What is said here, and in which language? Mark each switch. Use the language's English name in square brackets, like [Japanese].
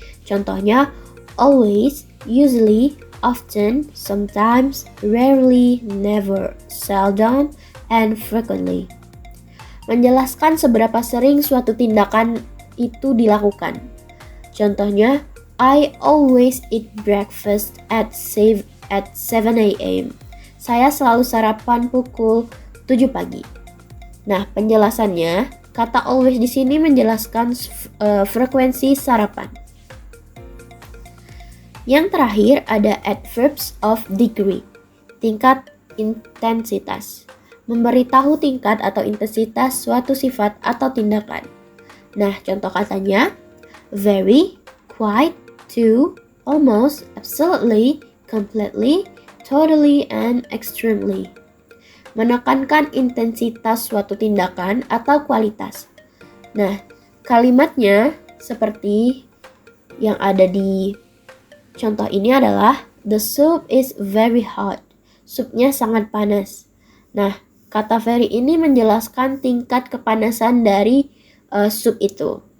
[Indonesian] Contohnya, [English] always, usually, often, sometimes, rarely, never, seldom, and frequently. [Indonesian] Menjelaskan seberapa sering suatu tindakan itu dilakukan. Contohnya, [English] I always eat breakfast at 7 a.m. [Indonesian] Saya selalu sarapan pukul 7 pagi. Nah, penjelasannya, kata always di sini menjelaskan frekuensi sarapan. Yang terakhir ada adverbs of degree, tingkat intensitas. Memberitahu tingkat atau intensitas suatu sifat atau tindakan. [English] Nah, contoh katanya, very, quite, to, almost, absolutely, completely, totally, and extremely. [Indonesian] Menekankan intensitas suatu tindakan atau kualitas. Nah, kalimatnya seperti yang ada di contoh ini adalah [English] the soup is very hot. [Indonesian] Supnya sangat panas. Nah, kata very ini menjelaskan tingkat kepanasan dari sup itu.